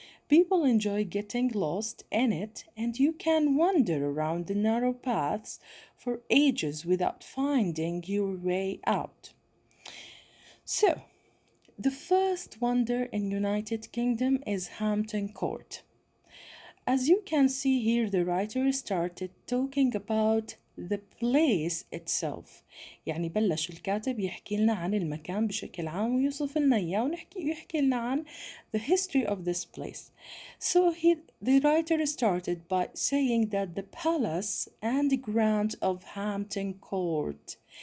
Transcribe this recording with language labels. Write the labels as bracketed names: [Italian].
[English] People enjoy getting lost in it, and you can wander around the narrow paths for ages without finding your way out. So, the first wonder in United Kingdom is Hampton Court. As you can see here, the writer started talking about the place itself. [Arabic] يعني بلش الكاتب يحكي لنا عن المكان بشكل عام ويوصف لنا إياه ويحكي لنا عن [English] the history of this place. So the writer started by saying that the palace and the grounds of Hampton Court.